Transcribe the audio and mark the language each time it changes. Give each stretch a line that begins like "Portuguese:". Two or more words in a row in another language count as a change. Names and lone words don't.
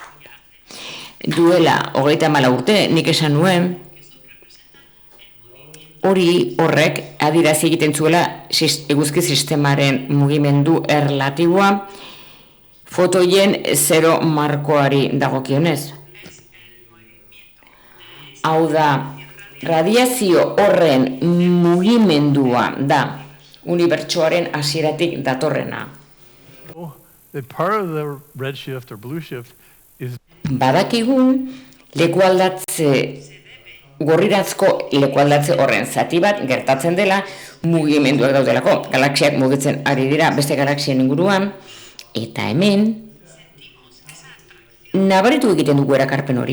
Basque: Duela 34 urte nik esan nuen horrek adierazi egiten zuela eguzki sistemaren mugimendu erlatiboa fotoien zero markoari dagokionez. Hau da, radiazio horren mugimendua da unibertsoaren hasieratik datorrena.
English: That part of the redshift or blue shift is
Basque: Badakigu gorrirazko lekualdatze horren zati bat gertatzen dela mugimenduak daudelako. Galaxiak mugitzen ari dira beste galaxien inguruan, eta hemen nabaritu egiten dugu erakarpen hori.